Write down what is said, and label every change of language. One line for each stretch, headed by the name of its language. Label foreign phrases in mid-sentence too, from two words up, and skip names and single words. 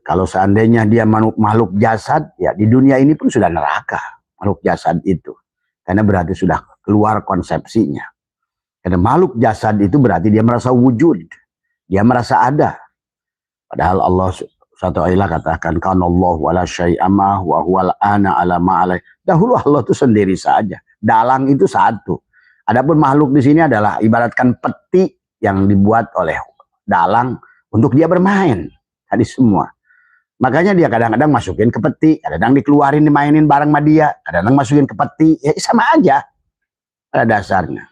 Indonesian: Kalau seandainya dia makhluk jasad, ya di dunia ini pun sudah neraka makhluk jasad itu. Karena berarti sudah keluar konsepsinya. Karena makhluk jasad itu berarti dia merasa wujud. Dia merasa ada. Padahal Allah SWT katakan
Arabic: كان الله ولا شيء معه وهو الآن على ما عليه.
Indonesian: Dahulu Allah itu sendiri saja. Dalang itu satu. Adapun makhluk di sini adalah ibaratkan peti yang dibuat oleh dalang untuk dia bermain. Tadi semua. Makanya dia kadang-kadang masukin ke peti, kadang-kadang dikeluarin dimainin bareng sama dia, kadang-kadang masukin ke peti, ya sama aja pada dasarnya.